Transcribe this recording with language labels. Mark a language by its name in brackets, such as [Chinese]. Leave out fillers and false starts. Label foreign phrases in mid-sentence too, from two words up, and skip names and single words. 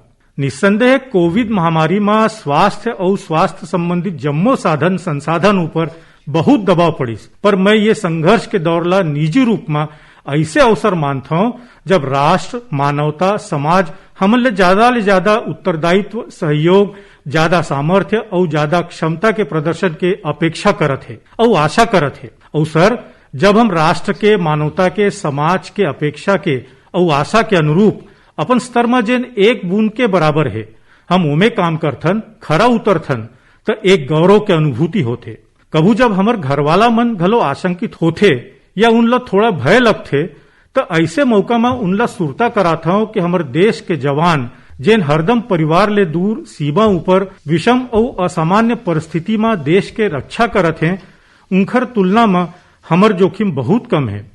[Chhattisgarhi] निस्संदेह कोविड महामारी में स्वास्थ्य और स्वास्थ्य संबंधित जम्मो साधन संसाधन ऊपर बहुत दबाव पड़ीस, पर मैं ये संघर्ष के दौर ला निजी रूप में ऐसे अवसर मानता हूँ जब राष्ट्र, मानवता, समाज हमन ले ज्यादा उत्तरदायित्व, सहयोग, ज्यादा सामर्थ्य और ज्यादा क्षमता के प्रदर्शन के अपेक्षा करत है और आशा करत है। और सर, जब हम राष्ट्र के, मानवता के, समाज के अपेक्षा के और आशा के अनुरूप अपन स्तर में जेन एक बूंद के बराबर है हम उमे काम करथन, खरा उतरथन, तो एक गौरव के अनुभूति होथे। कभू जब हमर घरवाला मन घलो आशंकित होथे या उनला थोड़ा भय लगथे तो ऐसे मौका में उनला सुरता करात हूं कि हमर देश के जवान जेन हरदम परिवार ले दूर सीमा ऊपर विषम और असामान्य परिस्थिति में देश के रक्षा करत हैं, उनखर तुलना में हमर जोखिम बहुत कम है।